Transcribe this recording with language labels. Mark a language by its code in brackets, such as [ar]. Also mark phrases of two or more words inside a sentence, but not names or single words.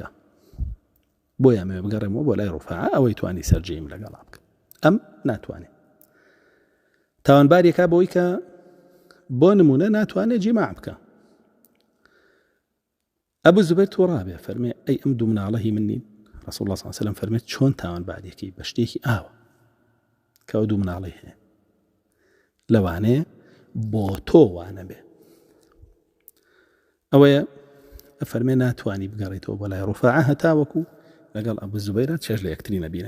[ckb] بۆیە ئەمێ بگەڕێمەوە بۆ لای ڕوفاع، ئەوەی توانی سەرجەیم لەگەڵا بکە. ئەم ناتوانێت. تاوانبارێکا بۆی کە بۆ نمونە ناتوانێت جیماع بکە. ئەبو زوبەیر تۆڕابێ فەرمێ ئەی ئەم دوو مناڵە هی من نین. [ar] رسول الله صلى الله عليه وسلم [ckb] فەرمێت چۆن تاوانبارێکی بە شتێکی ئاوە کە ئەو دوو مناڵی هەیە، لەوانەیە بۆ تۆ وانە بێ. ئەوەیە ئەفەرمێ ناتوانی بگەڕێتەوە بۆ لای ڕوفاع هەتاوەکو لەگەڵ ئەبوو زوبەیرە چێژ لە یەکتری نەبینن.